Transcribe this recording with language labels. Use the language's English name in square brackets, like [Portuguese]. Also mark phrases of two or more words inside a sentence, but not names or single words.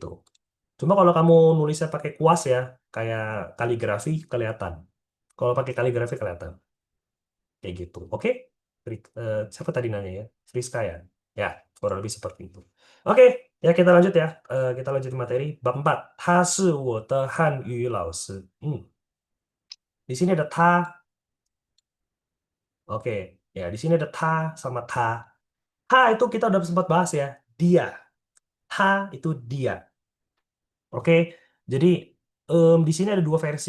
[Indonesian] Cuma kalau kamu nulisnya pakai kuas ya, kayak kaligrafi kelihatan. Kalau pakai kaligrafi kelihatan. Kayak gitu. Oke? Siapa tadi nanya ya? Friska ya? Ya, kurang lebih seperti itu. Oke, ya kita lanjut ya. Kita lanjut materi. Bab 4. [Chinese] 他是我的汉语老师. [Indonesian] Di sini ada ta. Oke, ya di sini ada ta sama ta. Ta itu kita udah sempat bahas ya. Dia. Ta itu dia. Oke, jadi di sini ada 2 versi.